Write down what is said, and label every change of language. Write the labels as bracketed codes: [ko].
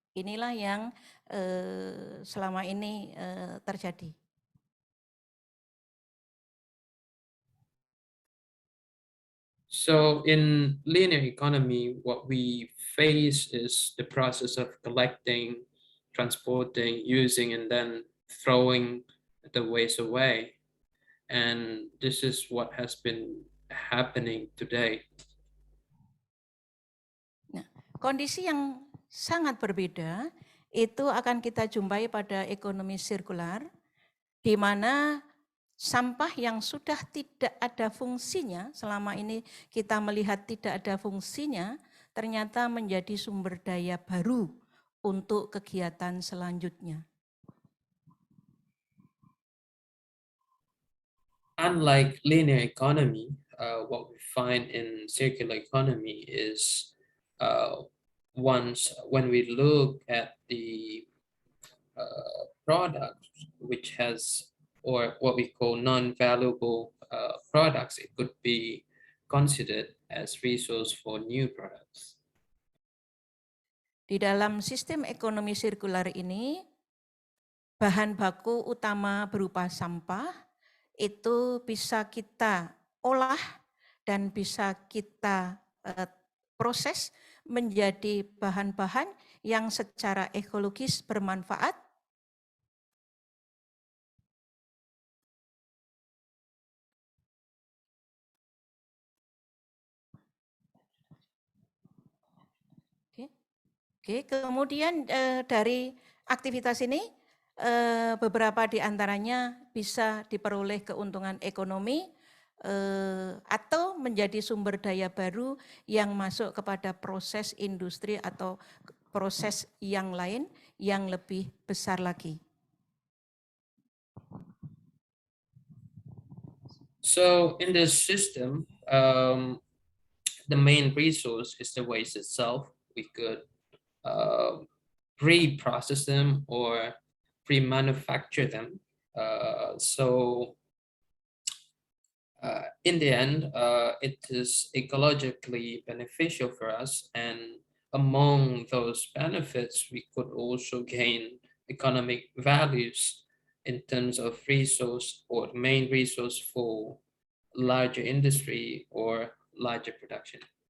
[id] Inilah yang selama ini terjadi. [en] So in linear economy, what we face is the process of collecting, transporting, using, and then throwing the waste away. And this is what has been happening today. [id] Nah, kondisi yang sangat berbeda itu akan kita jumpai pada ekonomi sirkular, di mana sampah yang sudah tidak ada fungsinya, selama ini kita melihat tidak ada fungsinya, ternyata menjadi sumber daya baru untuk kegiatan selanjutnya. [en] Unlike linear economy, what we find in circular economy is when we look at the product which has, or what we call non-valuable products, it could be considered as resource for new products. [id] Di dalam sistem ekonomi sirkular ini, bahan baku utama berupa sampah itu bisa kita olah dan bisa kita proses menjadi bahan-bahan yang secara ekologis bermanfaat, Oke, kemudian dari aktivitas ini beberapa di antaranya bisa diperoleh keuntungan ekonomi atau menjadi sumber daya baru yang masuk kepada proses industri atau proses yang lain yang lebih besar lagi. [en] So in this system, the main resource is the waste itself. We could pre-process them or pre-manufacture them. In the end, it is ecologically beneficial for us, and among those benefits, we could also gain economic values in terms of resource or main resource for larger industry or larger production.